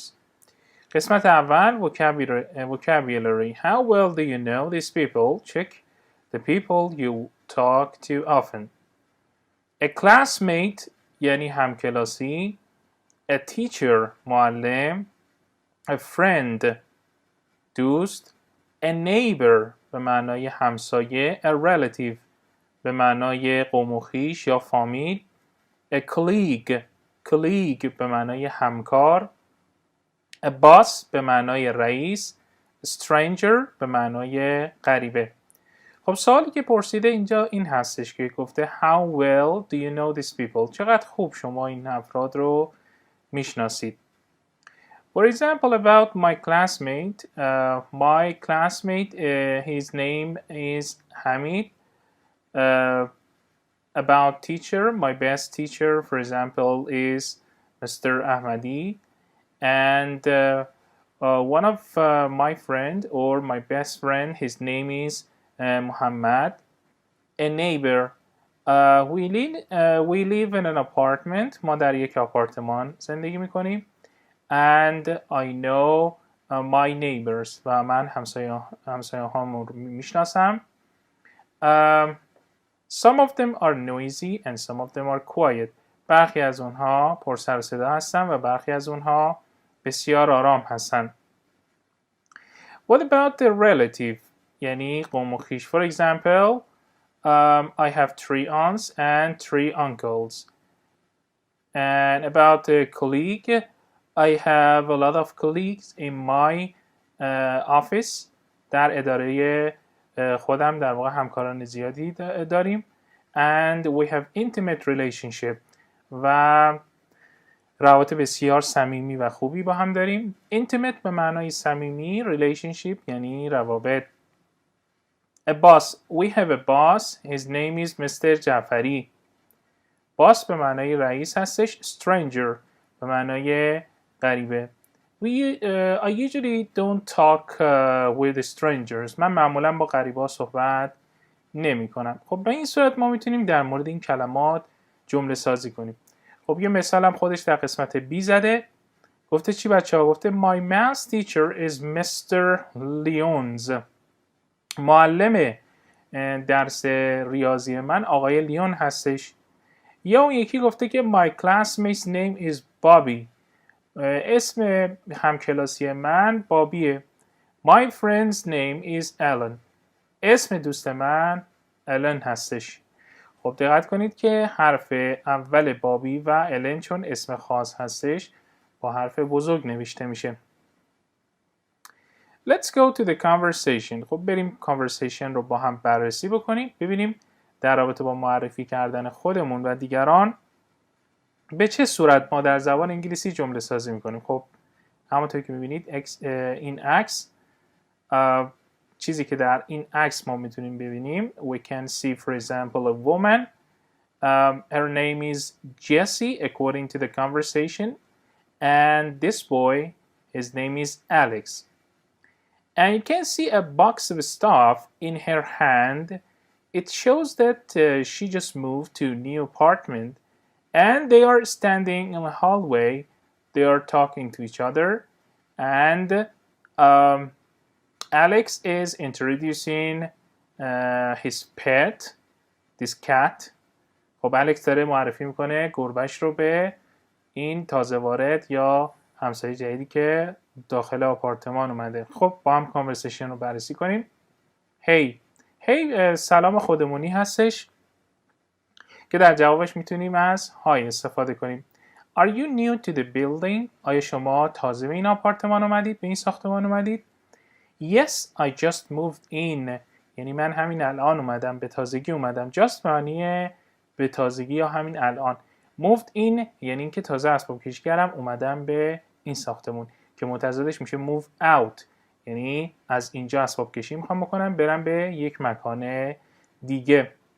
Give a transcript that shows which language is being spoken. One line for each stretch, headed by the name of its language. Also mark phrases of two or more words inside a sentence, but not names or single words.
Persian: قسمت اول vocabulary.
English: How well do you know these people? Check the people you talk to often. A classmate
Persian: یعنی همکلاسی.
English: A teacher معلم. A friend دوست. A neighbor
Persian: به معنای همسایه.
English: A relative
Persian: به معنای قوم و خویش یا فامیل.
English: A colleague
Persian: به معنای همکار.
English: A boss
Persian: به معنای رئیس.
English: A stranger
Persian: به معنای غریبه. خب سوالی که پرسیده اینجا این هستش که گفته
English: How well do you know these people?
Persian: چقدر خوب شما این افراد رو میشناسید.
English: For example, about my classmate, his name is Hamid. About teacher, my best teacher, for example, is Mr. Ahmadi. And one of my friend or my best friend, his name is Muhammad. A neighbor. We live in an apartment.
Persian: ما در یک آپارتمان زندگی میکنیم.
English: And I know my neighbors.
Persian: و من همسایه هامون رو میشناسم.
English: Some of them are noisy and some of them are quiet.
Persian: برخی از اونها پر سر و صدا هستن و برخی از اونها بسیار آرام هستن.
English: What about the relative?
Persian: یعنی قوم و خویش.
English: For example, I have 3 aunts and 3 uncles. And about the colleague, I have a lot of colleagues in my office.
Persian: در اداره خودم در واقع همکاران زیادی داریم.
English: And we have intimate relationship.
Persian: و روابط بسیار صمیمی و خوبی با هم داریم. Intimate به معنای صمیمی. Relationship یعنی روابط.
English: A boss. We have a boss. His name is Mr.
Persian: جعفری. boss به معنای رئیس هستش. Stranger به معنای غریبه.
English: I usually don't talk with strangers.
Persian: من معمولا با غریبا صحبت نمی کنم. خب به این صورت ما میتونیم در مورد این کلمات جمله سازی کنیم. خب یه مثال هم خودش در قسمت B زده. گفته چی بچه ها؟ گفته
English: My math teacher is Mr. Lyons.
Persian: معلم درس ریاضی من آقای لیون هستش. یا اون یکی گفته که
English: My classmate's name is Bobby.
Persian: اسم همکلاسی من بابیه.
English: My friend's name is Alan.
Persian: اسم دوست من الن هستش. خب دقت کنید که حرف اول بابی و الن چون اسم خاص هستش با حرف بزرگ نوشته میشه.
English: Let's go to the conversation.
Persian: خب بریم conversation رو با هم بررسی بکنیم. ببینیم در رابطه با معرفی کردن خودمون و دیگران به چه صورت ما در زبان انگلیسی جمله سازی میکنیم. خب همونطور که میبینید این عکس چیزی که در این عکس ما میتونیم ببینیم.
English: We can see for example a woman. Her name is Jesse according to the conversation. And this boy, his name is Alex. And you can see a box of stuff in her hand. It shows that she just moved to a new apartment. And they are standing in the hallway. They are talking to each other. And Alex is introducing his pet, this cat,
Persian: خب الکس داره معرفی میکنه گربهش رو به این تازه وارد یا همسایه جدیدی که داخل آپارتمان اومده. خب با هم کانورسیشن رو بررسی کنیم. هی سلام خودمونی هستش که در جوابش میتونیم از های استفاده کنیم.
English: Are you new to the building?
Persian: آیا شما تازه به این آپارتمان اومدید؟ به این ساختمان اومدید؟
English: Yes, I just moved in.
Persian: یعنی من همین الان اومدم، به تازگی اومدم. Just معنی به تازگی یا همین الان.
English: Moved in
Persian: یعنی اینکه تازه اسباب کشی کردم اومدم به این ساختمون که متضادش میشه
English: move out.
Persian: یعنی از اینجا اسباب کشی میخوام بکنم برم به یک مکان دیگه.